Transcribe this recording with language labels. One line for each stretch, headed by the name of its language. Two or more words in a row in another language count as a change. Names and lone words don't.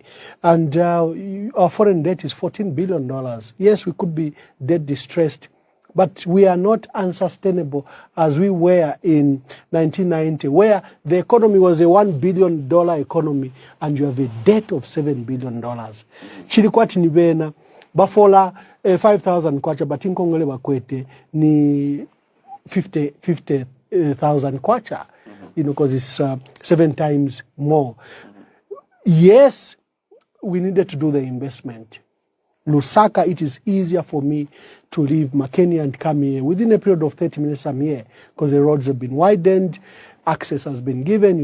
English: And our foreign debt is $14 billion. Yes, we could be debt distressed, but we are not unsustainable as we were in 1990, where the economy was a $1 billion economy and you have a debt of $7 billion.
Bemba: Chilikwati ni bena, bafola 5,000 kwacha, but inkongole bakwete ni 50,000 kwacha.
English: Because it's 7 times more. Yes, we needed to do the investment. Lusaka, it is easier for me to leave Makeni and come here. Within a period of 30 minutes, I'm here, because the roads have been widened, access has been given.